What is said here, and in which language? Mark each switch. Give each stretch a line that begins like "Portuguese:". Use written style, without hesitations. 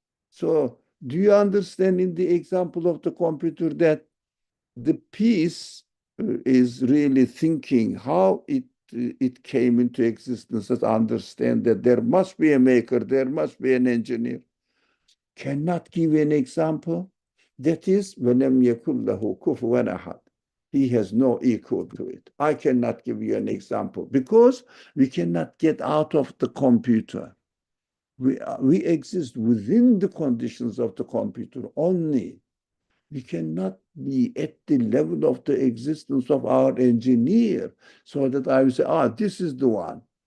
English: So do you understand in the example of the computer that the piece is really thinking how it came into existence, and understand that there must be a maker, there must be an engineer. Cannot give an example. That is,
Arabic: وَلَمْ يَكُنْ لَهُ كُفُوًا أَحَدٌ.
English: He has no equal to it. I cannot give you an example because we cannot get out of the computer. We exist within the conditions of the computer only. We cannot be at the level of the existence of our engineer so that I will say, this is the one.